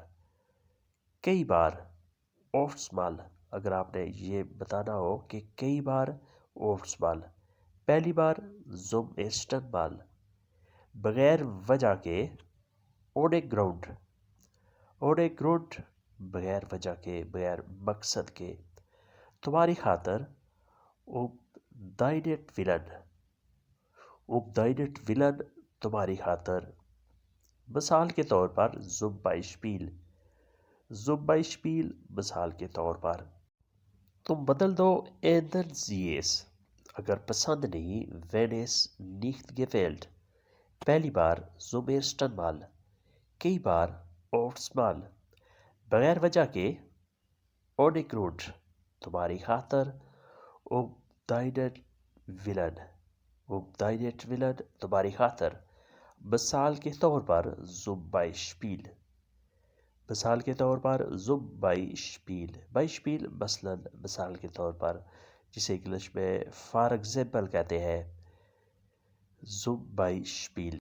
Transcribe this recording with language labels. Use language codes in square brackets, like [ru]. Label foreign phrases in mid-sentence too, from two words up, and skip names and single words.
[ur] کئی بار, [de] oft mal, [ur] اگر آپ نے یہ بتانا ہو کہ کئی بار, [de] oft mal। [ur] پہلی بار, [de] zum ersten Mal। [ur] بغیر وجہ کے, [de] ohne Grund, ohne Grund, [ur] بغیر وجہ کے، بغیر مقصد کے. تمہاری خاطر, [de] um deinetwillen, um deinetwillen, [ur] تمہاری خاطر. مثال کے طور پر, [de] zum Beispiel, zum Beispiel, [ur] مثال کے طور پر. تم بدل دو, [de] ändern Sie es, [ur] اگر پسند نہیں, [de] wenn es nicht gefällt। [ur] پہلی بار, [de] zum ersten Mal। [ur] کئی بار, [de] oft mal। [ur] بغیر وجہ کے, [de] ohne Grund, [ur] تمہاری خاطر, [de] um deinetwillen, um deinetwillen, [ur] تمہاری خاطر. مثال کے طور پر, [de] zum Beispiel, [ur] مثال کے طور پر, [de] zum Beispiel, Beispiel [ur] مثلاً مثال کے طور پر، جسے انگلش میں [en] for example [ur] کہتے ہیں, [de] zum Beispiel।